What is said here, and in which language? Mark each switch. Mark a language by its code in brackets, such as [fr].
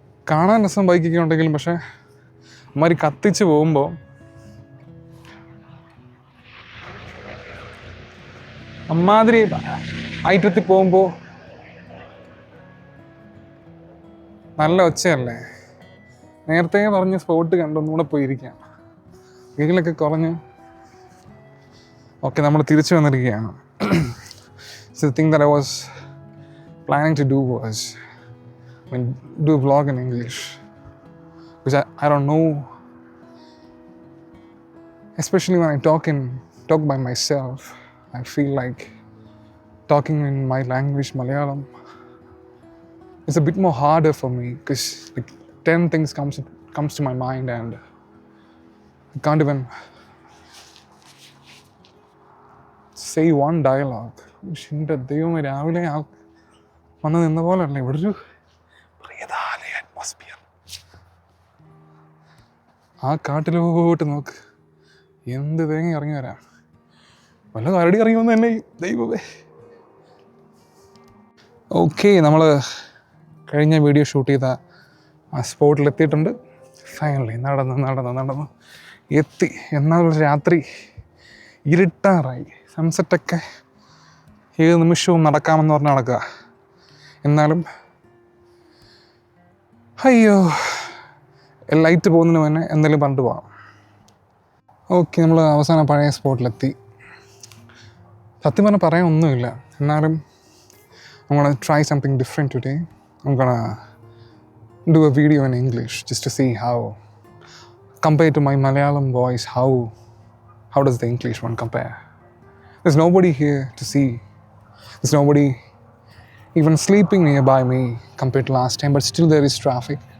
[ml] കാണാൻ രസം ബൈക്കൊക്കെ ഉണ്ടെങ്കിലും പക്ഷെ അമ്മാതിരി കത്തിച്ച് പോകുമ്പോൾ അമ്മാതിരി ഐറ്റത്തിൽ പോകുമ്പോൾ നല്ല ഒച്ചയല്ലേ. നേരത്തെ പറഞ്ഞ സ്പോട്ട് കണ്ട് ഒന്നുകൂടെ പോയിരിക്കാം. വീട്ടിലൊക്കെ കുറഞ്ഞ് ഓക്കെ, നമ്മൾ തിരിച്ചു വന്നിരിക്കുകയാണ്. [en] So the thing that I was planning to do was do a vlog in English, which I don't know, especially when I talk by myself. I feel like talking in my language, Malayalam, it's a bit more harder for me because like 10 things comes to my mind and I can't even say one dialogue. [ml] എൻ്റെ ദൈവമേ, രാവിലെ വന്ന് നിന്ന പോലെ അല്ല, ഇവിടെ ഒരു atmosphere. ആ കാട്ടിലോട്ട് നോക്ക്, എന്ത് തേങ്ങ ഇറങ്ങി വരാം. വല്ല കരടി ഇറങ്ങി വന്ന് തന്നെ ദൈവമേ. ഓക്കെ, നമ്മൾ കഴിഞ്ഞ വീഡിയോ ഷൂട്ട് ചെയ്ത ആ സ്പോട്ടിലെത്തിയിട്ടുണ്ട്. ഫൈനലി നടന്ന് എത്തി. എന്നാൽ രാത്രി ഇരുട്ടാറായി. സൺസെറ്റൊക്കെ ഏത് നിമിഷവും നടക്കാമെന്ന് പറഞ്ഞ് നടക്കുക. എന്നാലും അയ്യോ, ലൈറ്റ് പോകുന്നതിന് മുന്നേ എന്തെങ്കിലും പറഞ്ഞിട്ട് പോകാം. ഓക്കെ, നമ്മൾ അവസാനം പഴയ സ്പോട്ടിലെത്തി. സത്യം പറഞ്ഞാൽ പറയാൻ ഒന്നുമില്ല. എന്നാലും [en] I'm gonna try something different today. I'm gonna do a video in English just to see how, compared to my Malayalam voice, how does the English one compare. There's nobody here to see. There's nobody even sleeping nearby me compared to last time, but still there is traffic.